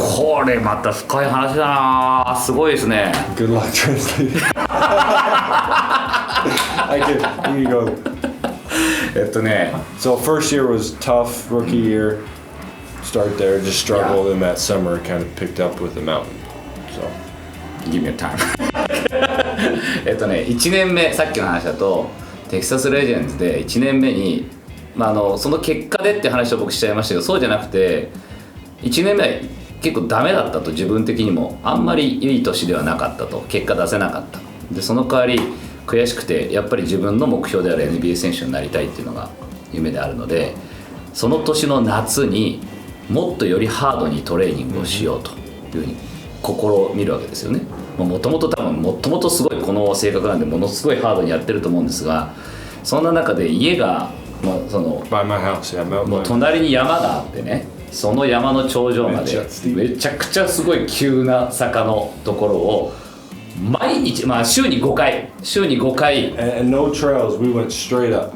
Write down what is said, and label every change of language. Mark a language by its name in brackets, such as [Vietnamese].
[Japanese] これまた深い話だな。すごいですね。 [English] Good luck translating. You can go. So first year was tough, rookie year. Start there, just struggled, and that summer kind of picked up with the mountain. So Give me a time. [Japanese] 1年目、さっきの話だとテキサスレジェンズで1年目に、その結果でって話を僕しちゃいましたけど、そうじゃなくて1年目は結構ダメだったと、自分的にもあんまりいい年ではなかったと、結果出せなかったで、その代わり悔しくてやっぱり自分の目標である NBA 選手になりたいっていうのが夢であるので、その年の夏にもっとよりハードにトレーニングをしようというふうに試みるわけですよね。もともと多分もともとすごいこの性格なんでものすごいハードにやってると思うんですが、そんな中で家がその [English] by my house, yeah, [Japanese] もう隣に山があってね、その山の頂上までめちゃくちゃすごい急な坂のところを毎日、週に5回 [English] and no trails, we went straight up.